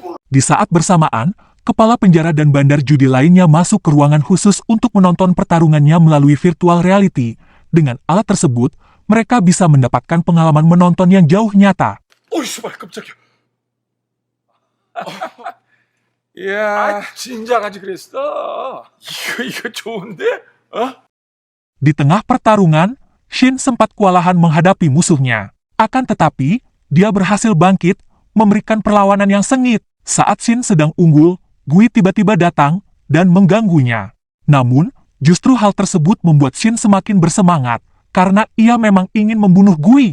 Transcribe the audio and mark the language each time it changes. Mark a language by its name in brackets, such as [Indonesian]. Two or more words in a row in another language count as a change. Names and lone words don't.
[Indonesian] Di saat bersamaan, kepala penjara dan bandar judi lainnya masuk ke ruangan khusus untuk menonton pertarungannya melalui [English] virtual reality. [Indonesian] Dengan alat tersebut, mereka bisa mendapatkan pengalaman menonton yang jauh nyata. [Korean] 어이, 씨발, 깜짝이야. 야, 진작하지 그랬어. 이거 좋은데? 어? [Indonesian] Di tengah pertarungan, Shin sempat kewalahan menghadapi musuhnya. Akan tetapi, dia berhasil bangkit, memberikan perlawanan yang sengit. Saat Shin sedang unggul, Gui tiba-tiba datang dan mengganggunya. Namun, justru hal tersebut membuat Shin semakin bersemangat, karena ia memang ingin membunuh Gui.